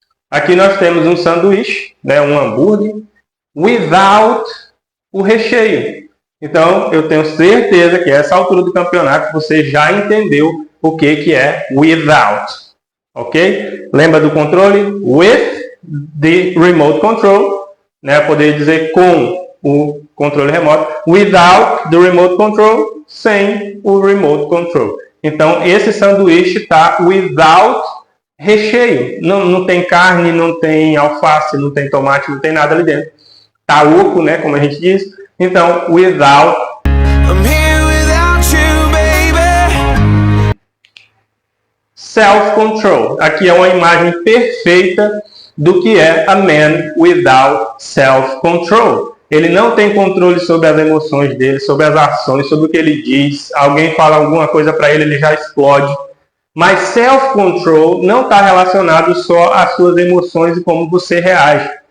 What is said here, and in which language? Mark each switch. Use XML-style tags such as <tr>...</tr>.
<pt>Aqui nós temos um sanduíche, né, um hambúrguer, without o recheio. Então, eu tenho certeza que a essa altura do campeonato você já entendeu o que é without. Ok? Lembra do controle?</pt> <en>With the remote control.</en> <pt>Né? Poderia dizer com o controle remoto.</pt> <en>Without the remote control.</en> <pt>Sem o remote control. Então, esse sanduíche está without recheio. Não tem carne, não tem alface, não tem tomate, não tem nada ali dentro. Tá oco, né, como a gente diz. Então, without.</pt> <en>I'm here without you, baby. Self-control. Aqui é uma imagem perfeita do que é a man without self-control.</en> <pt>Ele não tem controle sobre as emoções dele, sobre as ações, sobre o que ele diz. Alguém fala alguma coisa para ele, ele já explode. Mas self-control não está relacionado só às suas emoções e como você reage.</pt>